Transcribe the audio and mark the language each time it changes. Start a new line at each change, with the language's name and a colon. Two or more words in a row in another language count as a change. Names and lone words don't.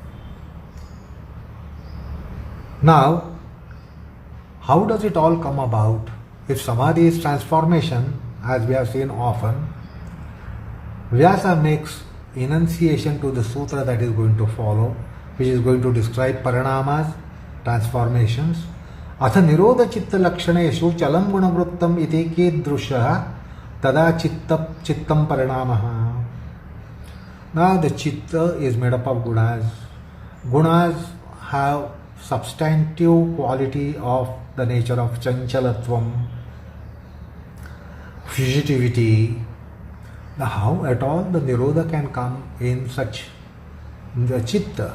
English: Now, how does it all come about? If Samadhi is transformation, as we have seen often, Vyasa makes enunciation to the sutra that is going to follow, which is going to describe paranamas, transformations.
Sanskrit: अथ निरोध चित्त लक्षणेषु चलं गुणवृत्तम् इति कीदृशं तदा चित्तं परिणामः.
English: Now the chitta is made up of gunas. Gunas have substantive quality of the nature of chanchalatvam, fugitivity. Now how at all the nirodha can come in such the chitta?